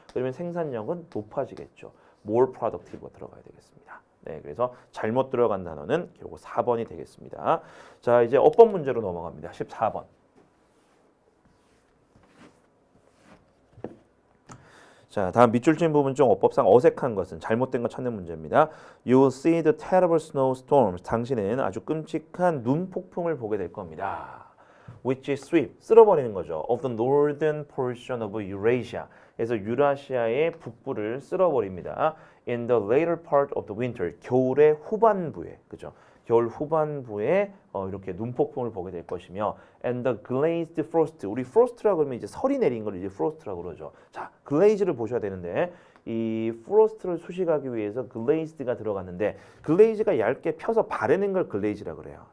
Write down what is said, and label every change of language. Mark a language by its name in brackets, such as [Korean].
[Korean] 그러면 생산력은 높아지겠죠. [English] more productive [Korean] 가 들어가야 되겠습니다. 네, 그래서 잘못 들어간 단어는 결국 4번이 되겠습니다. 자, 이제 어법 문제로 넘어갑니다. 14번. 자, 다음 밑줄 친 부분 중 어법상 어색한 것은 잘못된 거 찾는 문제입니다. [English] You will see the terrible snowstorms. [Korean] 당신은 아주 끔찍한 눈폭풍을 보게 될 겁니다. [English] Which sweep, [Korean] 쓸어버리는 거죠. [English] Of the northern portion of Eurasia. [Korean] 그래서 유라시아의 북부를 쓸어버립니다. [English] In the later part of the winter, [Korean] 겨울의 후반부에, 그죠? 겨울 후반부에 이렇게 눈폭풍을 보게 될 것이며, [English] and the glazed frost. [Korean] 우리 frost라고 그러면 이제 설이 내린 걸 이제 frost라고 그러죠. 자, glaze를 보셔야 되는데 이 frost를 수식하기 위해서 glazed가 들어갔는데 glaze가 얇게 펴서 바르는 걸 glaze라고 그래요.